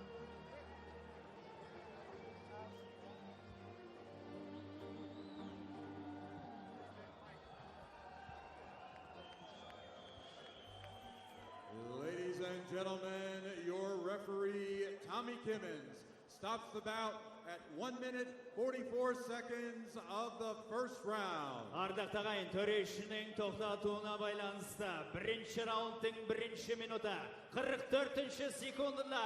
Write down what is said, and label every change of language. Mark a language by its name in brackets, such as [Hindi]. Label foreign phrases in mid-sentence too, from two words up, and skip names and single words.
[English] Ladies and gentlemen, your referee, Tommy Timmons, stops the bout at 1 minute 44 seconds of the first round. [Kazakh] Ardaqda ағайын, төрешінің тоқтатуына байланысты бірінші раундтың бірінші минуты 44-ші секундында.